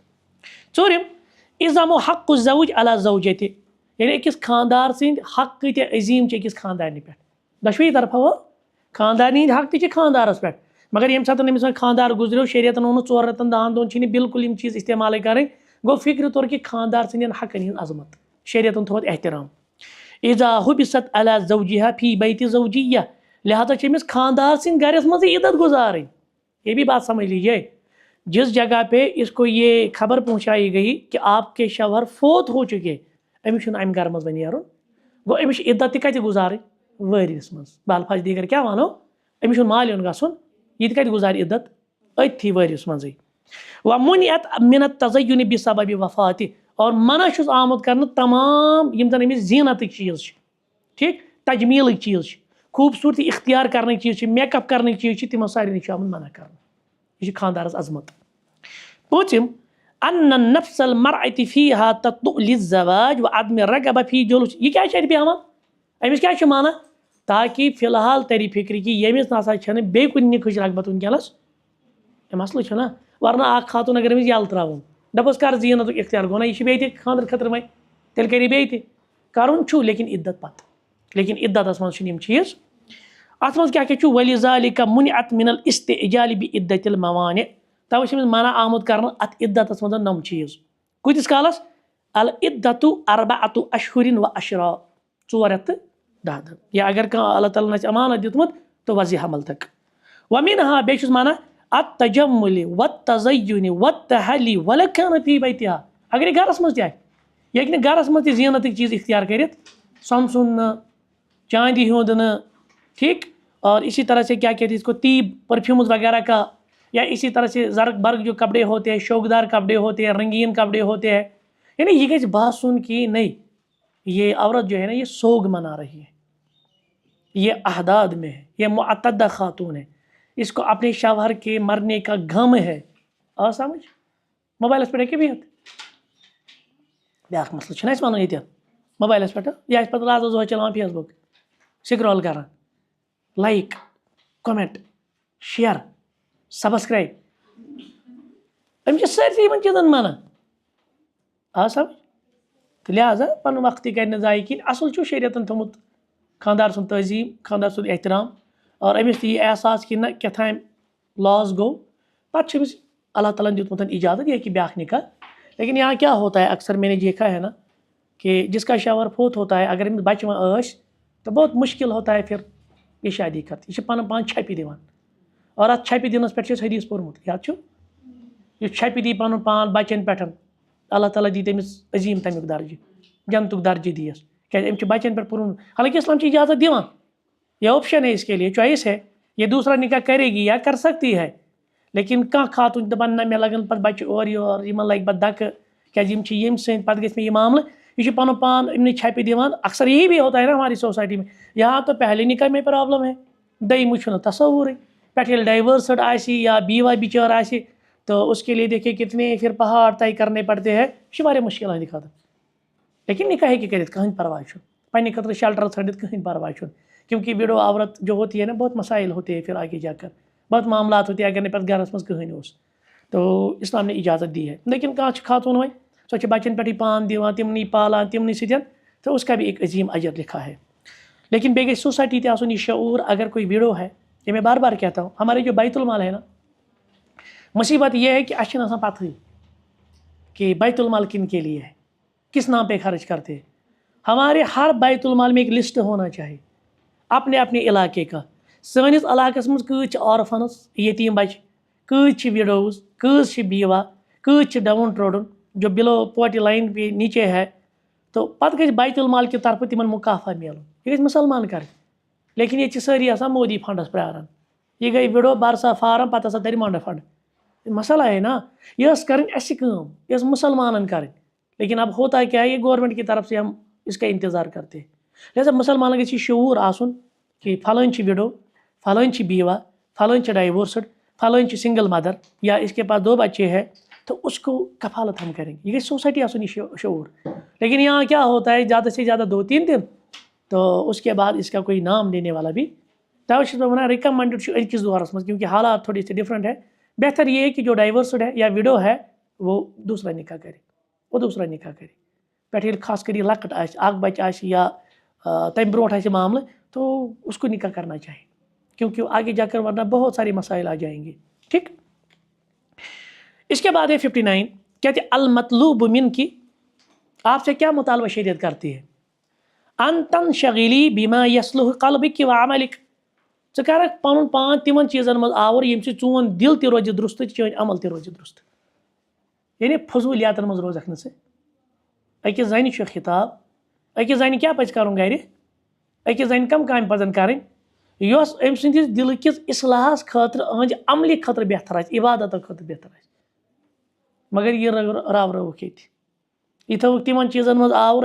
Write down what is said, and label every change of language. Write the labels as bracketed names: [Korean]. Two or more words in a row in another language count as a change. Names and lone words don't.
[Kashmiri] ژوٗرِم اِزام [Arabic] حق الزوج علی زوجتہِ، [Kashmiri] یعنی أکِس خانٛدار سٕنٛدۍ حق کۭتیاہ عظیٖم چھِ أکِس خانٛدارنہِ پٮ۪ٹھ، دۄشوٕے طرفہٕ خانٛدارنہِ ہٕنٛدۍ حق تہِ چھِ خانٛدارس پٮ۪ٹھ، مگر ییٚمہِ ساتہٕ أمِس وۄنۍ خانٛدار گُزریو شریعتن ووٚنُن 4 رٮ۪تن 10 دۄہن چھِنہٕ بالکل یِم چیٖز استعمالٕے کَرٕنۍ، گوٚو فِکرِ طور کہِ خانٛدار سٕنٛدٮ۪ن حقن ہٕنٛز عظمت، شریعتن تھوٚوُتھ احترام. [Arabic] اذا حبست علی زوجہا فی بیت زوجیہ، [Kashmiri] لہٰذا چھِ أمِس خانٛدار سٕنٛدۍ گرس منٛزٕے عدت گزارٕنۍ. [Urdu] یہ بھی بات سمجھ لیجیے، جس جگہ پہ اس کو یہ خبر پہنچائی گئی کہ آپ کے شوہر فوت ہو چکے، [Kashmiri] أمِس چھُنہٕ امہِ گرٕ منٛز وۄنۍ نیرُن، گوٚو أمِس چھِ عدت تہِ کتہِ گزارٕنۍ وٲرِس منٛز، بالفاظ دیگر کیٛاہ وَنو، أمِس چھُنہٕ مالیُن گژھُن، یہِ تہِ کتہِ گزارِ عدت أتھی وٲرِس منٛزٕے. [Arabic] ومنعت من التزین بسبب وفاتہِ، [Kashmiri] اور منع چھُس آمُت کرنہٕ تمام یِم زن أمِس زیٖنتٕکۍ چیٖز چھِ ٹھیٖک، تجمیٖلٕکۍ چیٖز چھِ، خوٗبصوٗرتی اختیار کرنٕکۍ چیٖز چھِ، میک اپ کرنٕکۍ چیٖز چھِ، تِمن سارنٕے چھُ آمُت منع کرنہٕ، یہِ چھِ خانٛدارس عظمت. [Arabic] پوٗژِم ان نفس المرأة فیہا تطلع للزواج وعدم الرغبة فی جلوس، [Kashmiri] یہ کیٛازِ چھِ اَتہِ بیٚہوان، أمِس کیٛاہ چھُ مانان، تاکہ فی الحال تری فکرِ کہِ ییٚمِس نسا چھنہٕ بیٚیہِ کُنہِ نِکٕچ رغبت وٕنکیٚنس، یہ مسلہٕ چھُ نہ، ورنہ اکھ خاتون اگر أمِس یلہٕ ترٛاوُن دپوس کر زیٖنتُک اختیار، گوٚو نہ یہِ چھِ بیٚیہِ تہِ خانٛدرٕ خٲطرٕ وۄنۍ، تیٚلہِ کَرِ بیٚیہِ تہِ کرُن چھُ لیکن عدت پتہٕ، لیکن عدتس منٛز چھِنہٕ یِم چیٖز. اتھ منٛز کیٛاہ کیٛاہ چھُ [Arabic] ولذالک منعت من الاستعجال بعدة الموانع، [Kashmiri] توے چھِ أمِس منع آمُت کرنہٕ اتھ عدتس منٛز نم چیٖز. کۭتِس کالس، [Arabic] العدة 4 اشہر و عشرا، [Kashmiri] 4 رٮ۪تھ تہٕ 10 دۄہ، یا اگر کانٛہہ اللہ تعالیٰ آسہِ امانت دیُتمُت تو وضع حمل تک. ومنها بیٚیہِ چھُس مانان [Arabic] التجمل والتزین والتحلی ولو كان فی بیتہا، [Kashmiri] اگر یہِ گرس منٛز تہِ آسہِ، یہِ ہیٚکہِ نہٕ گرس منٛز تہِ زیٖنتٕکۍ چیٖز اختیار کٔرِتھ، سۄنسُن نہٕ، چاندی ہُنٛد نہٕ ٹھیک، [Urdu] اور اسی طرح سے کیا کہتے ہیں اس کو طیب پرفیومز وغیرہ کا، یا اسی طرح سے زرق برق جو کپڑے ہوتے ہیں، شوکدار کپڑے ہوتے ہیں، رنگین کپڑے ہوتے ہیں، یعنی یہ [Kashmiri] گژھِ باسُن کہ نہیں [Urdu] یہ عورت جو ہے نا یہ سوگ منا رہی ہے، یہ احداد میں ہے، یہ معتدہ خاتون ہے، اس کو اپنے شوہر کے مرنے کا غم ہے. [Kashmiri] آ سمجھ موبائلس پہ ہیٚکہِ بِہِتھ، بیٛاکھ مسلہٕ چھُنہ اَسہِ وَنُن ییٚتٮ۪ن موبائلس پہ یہِ آسہِ پتہٕ رازس دۄہے چلاوان فیس بُک، سکرال کران، [English] like comment share subscribe, [Kashmiri] أمِس چھِ سٲرسٕے یِمن چیٖزن منع. آ سمجھ، تہٕ لہٰذا پنُن وقت تہِ کرِ نہٕ ضایع کِہیٖنۍ، اصل چھُ شریعتن تھوٚمُت خاندار سُنٛد تہذیٖب خاندار سُنٛد احترام اور أمِس تہِ یہِ احساس کہِ نہ کیٛاتھانۍ لاس گوٚو پَتہٕ چھُ أمِس اللہ تعالیٰ ہن دیُتمُت اجازت [Urdu] یہ کہ [Kashmiri] بیٛاکھ نکاح [Urdu] لیکن یہاں کیا ہوتا ہے اکثر میں نے دیکھا ہے نا کہ جس کا شوہر فوت ہوتا ہے اگر [Kashmiri] أمِس بچہِ وۄنۍ ٲسۍ [Urdu] تو بہت مشکل ہوتا ہے پھر یہ شادی کرتی [Kashmiri] یہ چھِ پَنُن پان چھپہِ دِوان اور اَتھ چھپہِ دِنَس پٮ۪ٹھ چھِ اَسہِ حدیٖث پوٚرمُت یاد چھُ یُس چھپہِ دی پَنُن پان بَچَن پٮ۪ٹھ اللہ تعالیٰ دی تٔمِس عظیٖم تَمیُک درجہِ جنتُک درجہِ دِیَس کیٛازِ أمۍ چھِ بَچَن پٮ۪ٹھ پوٚرمُت حالانکہ اسلام چھِ اجازت دِوان [Urdu] یہ آپشن ہے اس کے لیے چوائس ہے یہ دوسرا نکاح کرے گی یا کر سکتی ہے لیکن [Kashmiri] کانٛہہ خاتون چھِ دَپان نہ مےٚ لَگَن پَتہٕ بَچہِ اورٕ یورٕ یِمن لَگہِ پَتہٕ دَکہٕ کیٛازِ یِم چھِ ییٚمہِ سٕنٛدۍ پَتہٕ گژھِ مےٚ یہِ معاملہٕ یہ چھُ پَنُن پان اِمنٕے چھپہِ دِوان [Urdu] اکثر یہی بھی ہوتا ہے نا ہماری سوسائٹی میں یہاں تو پہلے نکاح میں پرابلم ہے [Kashmiri] دوٚیمُک چھُنہٕ تصورٕے پٮ۪ٹھ ییٚلہِ ڈائیورسڈ آسہِ یا بیوہ بِچٲر آسہِ [Urdu] تو اس کے لیے دیکھیے کتنے پھر پہاڑ طے کرنے پڑتے ہیں یہ [Kashmiri] چھِ واریاہ مُشکل ہٕنٛدِ خٲطرٕ لیکن نکاح ہیٚکہِ کٔرِتھ کٕہٕنۍ پرواے چھُنہٕ [Urdu] پنٛنہِ خٲطرٕ شیلٹر ژھٲنڈِتھ کٕہٕنۍ پرواے چھُنہٕ کیونکہ وڈو عورت جو ہوتی ہے نا بہت مسائل ہوتے ہیں پھر آگے جا کر بہت معاملات ہوتے ہیں [Kashmiri] اگر نہٕ پَتہٕ گرس منٛز کٕہٕنۍ اوس [Urdu] تو اسلام نے اجازت دی ہے [Kashmiri] لیکن کانٛہہ چھِ خاتون وۄنۍ سۄ چھِ بَچَن پٮ۪ٹھٕے پان دِوان تِمنٕے پالان تِمنٕے سۭتۍ [Urdu] تو اس کا بھی ایک عظیم اجر لکھا ہے لیکن [Kashmiri] بیٚیہِ گژھِ سوسائٹی تہِ آسُن [Urdu] یہ شعور اگر کوئی وڈو ہے یہ میں بار بار کہتا ہوں ہمارے جو بیت المال ہے نا مصیبت یہ ہے کہ [Kashmiri] اَسہِ چھِنہٕ آسان پتہٕے [Urdu] کہ بیت المال کن کے لیے ہے کس نام پہ خرچ کرتے ہیں ہمارے ہر بیت المال میں ایک لسٹ ہونا چاہیے اپنے اپنے علاقے کا [Kashmiri] سٲنِس علاقس منٛز کۭتۍ چھِ [Urdu] آرفنز یتیٖم بچہِ کۭتۍ چھِ وڈوز کۭژ چھِ بیوہ کۭتۍ چھِ [English] down trodden [Urdu] جو [English] below poverty line [Urdu] پہ نیچے ہے تو [Kashmiri] پتہٕ گژھِ بیت المال کی طرفہٕ تِمن مُکافہ میلُن یہِ گژھِ مُسلمان کرٕنۍ لیکن ییٚتہِ چھِ سٲری آسان مودی فنڈس پیاران یہ گٔے وڈو بر سا فارم پتہٕ ہسا ترِ مانڈ [Urdu] فنڈ مسئلہ ہے نا [Kashmiri] یہ ٲس کَرٕنۍ اَسہِ کٲم یہ ٲس مُسلمانن کَرٕنۍ [Urdu] لیکن اب ہوتا کیا ہے یہ گورنمنٹ کی طرف سے ہم اس کا انتظار کرتے ہیں [Kashmiri] لہٰذا مسلمانن گژھِ یہ شعور آسُن کہ پھلٲنۍ چھِ وڈو پھلٲنۍ چھِ بیوہ پھلٲنۍ چھِ ڈائیورسڈ پھلٲنۍ چھِ سنگل مدر [Urdu] یا اس کے پاس 2 بچے ہیں تو اس کو کفالت ہم کریں گے [Kashmiri] یہ گژھِ سوسائٹی آسُن یہ شعور [Urdu] لیکن یہاں کیا ہوتا ہے زیادہ سے زیادہ 2-3 دن تو اس کے بعد اس کا کوئی نام لینے والا بھی [Kashmiri] توے چھُس بہٕ وَنان ریکمنڈڈ چھُ أزکِس دورس منٛز [Urdu] کیونکہ حالات تھوڑی سے ڈفرینٹ ہے بہتر یہ ہے کہ جو ڈائیورسڈ ہے یا وڈو ہے وہ دوسرا نکاح کرے [Kashmiri] پٮ۪ٹھ ییٚلہِ خاص کر یہ لۄکٕٹ آسہِ اکھ بچہِ آسہِ یا تمہِ برونٛٹھ آسہِ معاملہٕ [Urdu] تو اس کو نکاح کرنا چاہیے کیونکہ آگے جا کر ورنہ بہت سارے مسائل آ جائیں گے ٹھیک اس کے بعد ہے 59 کہتے [Arabic] المطلوب من [Urdu] کی آپ سے کیا مطالبہ شریعت کرتی ہے [Arabic] ان تنشغلی بما یصلح قلبک و [Kashmiri] عملک ژٕ کرکھ پنُن پان تِمن چیٖزن منٛز آوُر ییٚمہِ سۭتۍ چون دل تہِ روزِ درست تہٕ چٲنۍ عمل تہِ روزِ درست یعنی فضولیاتن منٛز روزکھ نہٕ ژٕ أکِس زنہِ چھُ خطاب أکِس زنہِ کیٛاہ پَزِ کَرُن گرِ أکِس زنہِ کم کامہِ پَزن کَرٕنۍ یۄس أمۍ سٕنٛدِس دِلکِس اصلاحس خٲطرٕ أہٕنٛدِ عملہِ خٲطرٕ بہتر آسہِ عبادتن خٲطرٕ بہتر آسہِ مگر یہِ راوٕرٲوُکھ ییٚتہِ یہِ تھٲوُکھ تِمن چیٖزن منٛز آوُر